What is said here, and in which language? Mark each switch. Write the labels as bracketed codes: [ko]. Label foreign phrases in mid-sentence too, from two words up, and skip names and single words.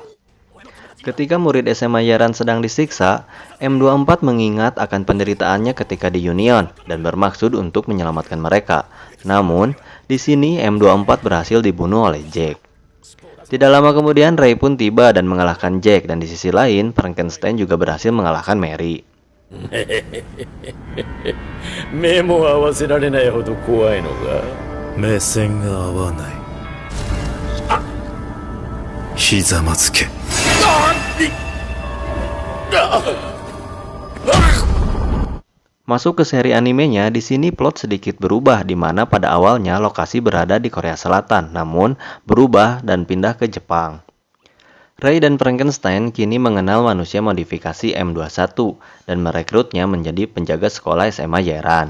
[id] Ketika murid SMA Yeran sedang disiksa, M24 mengingat akan penderitaannya ketika di Union dan bermaksud untuk menyelamatkan mereka. Namun, di sini M24 berhasil dibunuh oleh Jack. Tidak lama kemudian, Ray pun tiba dan mengalahkan Jack, dan di sisi lain, Frankenstein juga berhasil mengalahkan Mary. [ja] 目も合わせられないほど怖いのが。目線が合わない。ひざまずけ。 [id] Masuk ke seri animenya, di sini plot sedikit berubah, di mana pada awalnya lokasi berada di Korea Selatan, namun berubah dan pindah ke Jepang. Ray dan Frankenstein kini mengenal manusia modifikasi M21 dan merekrutnya menjadi penjaga sekolah SMA Yeran.